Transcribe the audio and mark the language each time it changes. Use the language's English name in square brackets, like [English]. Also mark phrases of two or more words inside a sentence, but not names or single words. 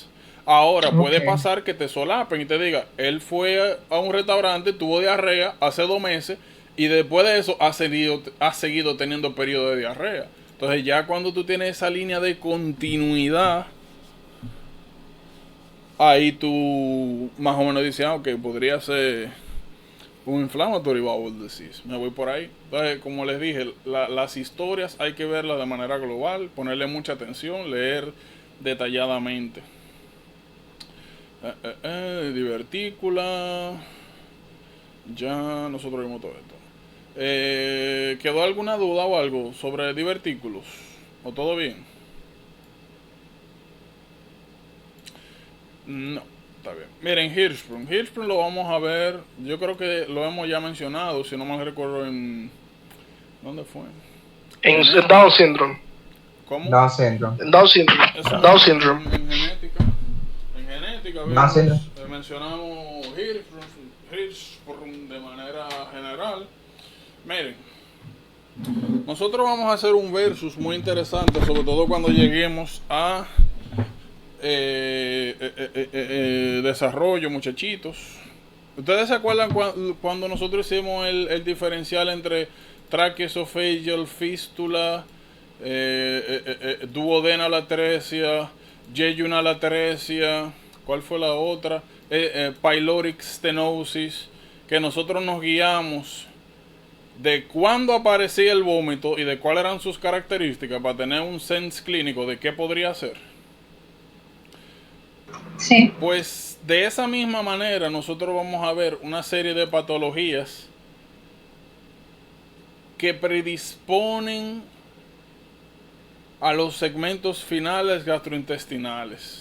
[Spanish] Ahora, puede pasar que te solapen y te diga, él fue a un restaurante, tuvo diarrea hace 2 meses y después de eso ha seguido teniendo periodo de diarrea. Entonces ya cuando tú tienes esa línea de continuidad, ahí tú más o menos dices, ok, podría ser un [English] inflammatory bowel disease. [Spanish] Me voy por ahí. Entonces, como les dije, las historias hay que verlas de manera global, ponerle mucha atención, leer detalladamente. Divertícula. Ya nosotros vimos todo esto. ¿Quedó alguna duda o algo sobre divertículos? ¿O todo bien? No, está bien. Miren, Hirschsprung. Hirschsprung lo vamos a ver. Yo creo que lo hemos ya mencionado, si no mal recuerdo, en... ¿Dónde fue? [English] En Down Syndrome. [Spanish] ¿Cómo? [English] Down syndrome. En Down Syndrome. Down Syndrome. [Spanish] En genética. En genética, [English] Down syndrome. [Spanish] mencionamos Hirschsprung de manera general. Miren, nosotros vamos a hacer un versus muy interesante, sobre todo cuando lleguemos a desarrollo, muchachitos. ¿Ustedes se acuerdan cuando nosotros hicimos el diferencial entre [English] tracheoesophageal fístula, duodenal-atresia, jejunal-atresia? [Spanish] ¿Cuál fue la otra? [English] Pyloric stenosis, [Spanish] que nosotros nos guiamos de cuándo aparecía el vómito y de cuáles eran sus características para tener un sense clínico de qué podría ser. Sí. Pues de esa misma manera nosotros vamos a ver una serie de patologías que predisponen a los segmentos finales gastrointestinales.